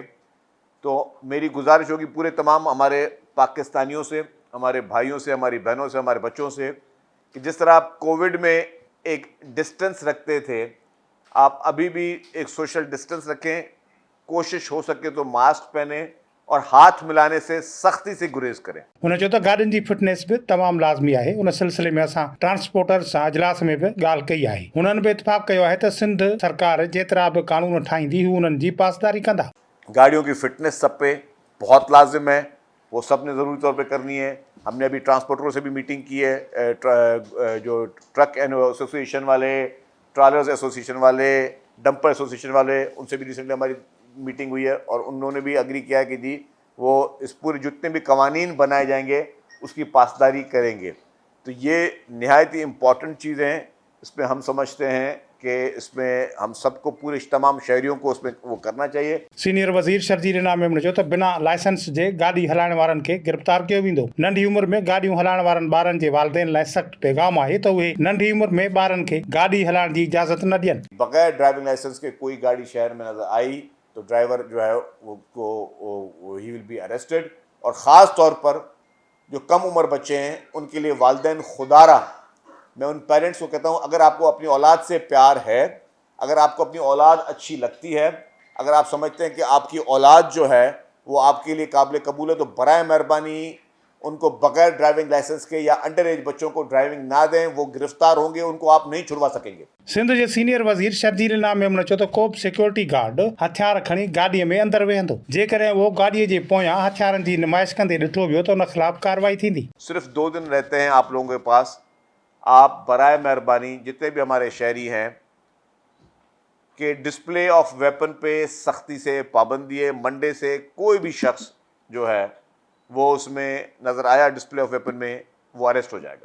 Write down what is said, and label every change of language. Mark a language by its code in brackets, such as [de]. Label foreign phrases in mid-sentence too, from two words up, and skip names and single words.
[ur] تو میری گزارش ہوگی پورے تمام ہمارے پاکستانیوں سے، ہمارے بھائیوں سے، ہماری بہنوں سے، ہمارے بچوں سے، کہ جس طرح آپ کووڈ میں ایک ڈسٹنس رکھتے تھے، آپ ابھی بھی ایک [en] social distance [ur] رکھیں، کوشش ہو سکے تو ماسک پہنے اور ہاتھ ملانے سے سختی سے گریز کریں. [sd] हुन चयो त गाॾियुनि जी फिटनेस बि तमामु लाज़मी आहे। उन सिलसिले में असां ट्रांसपोर्टर सां इजलास में बि ॻाल्हि कई आहे। हुननि बि इतफ़ाक़ कयो आहे त सिंध सरकार जेतिरा बि कानून ठाहींदी हू उन्हनि जी पासदारी कंदा। [ur] گاڑیوں کی فٹنس سب پے بہت لازم ہے، وہ سب نے ضروری طور پے کرنی ہے. ہم نے ابھی ٹرانسپورٹروں سے بھی میٹنگ کی ہے، جو [en] truck association [ur] والے, [en] trollers association [ur] والے, [en] dumper association [ur] والے، ان سے بھی ریسنٹلی ہماری میٹنگ ہوئی ہے اور انہوں نے بھی اگری کیا کہ جی وہ اس پورے جتنے بھی قوانین بنائے جائیں گے اس کی پاسداری کریں گے. تو یہ نہایت ہی امپورٹنٹ چیزیں ہیں۔ اس میں ہم سمجھتے ہیں کہ اس میں ہم سب کو، پورے تمام شہریوں کو اس میں وہ کرنا چاہیے. [sd] सीनियर वज़ीर शर्जील नामेमन चयो त बिना लाइसेंस जे गाॾी हलाइण वारनि खे गिरफ़्तार कयो वेंदो। नंढी उमिरि में गाॾियूं हलाइण वारनि ॿारनि जे वालिदैन लाइ सख़्त पैगाम आहे त उहे नंढी उमिरि में ॿारनि खे गाॾी हलाइण जी इजाज़त न ॾियनि। [ur] بغیر [en] driving license [ur] کے کوئی گاڑی شہر میں نظر آئی تو ڈرائیور جو ہے وہ [en] he will be arrested. [ur] اور خاص طور پر جو کم عمر بچے ہیں ان کے لیے والدین خدارا، میں ان پیرنٹس کو کہتا ہوں، اگر آپ کو اپنی اولاد سے پیار ہے، اگر آپ کو اپنی اولاد اچھی لگتی ہے، اگر آپ سمجھتے ہیں کہ آپ کی اولاد جو ہے وہ آپ کے لیے قابل قبول ہے، تو برائے مہربانی ان کو بغیر [en] driving license [ur] کے یا [en] under age [ur] بچوں کو ڈرائیونگ نہ دیں. وہ گرفتار ہوں گے، ان کو آپ نہیں چھڑوا سکیں گے. [sd] सिंध जे सीनियर वज़ीर शर्जील नामेमन चयो त को बि सिक्योरिटी गार्ड हथियार खणी गाॾीअ में अंदरि वेहंदो, जेकॾहिं वो गाॾीअ जे पोयां हथियारनि जी नुमाइश कंदे ॾिठो वियो त उन ख़िलाफ़ कार्रवाई थींदी। [ur] صرف 2 دن رہتے ہیں آپ لوگوں کے پاس، آپ برائے مہربانی جتنے بھی ہمارے شہری ہیں کہ [en] display of weapon [ur] پے سختی سے پابندی ہے. منڈے سے کوئی بھی شخص جو ہے وہ اس میں نظر آیا [en] display of weapon [ur] میں، وہ اریسٹ ہو جائے گا.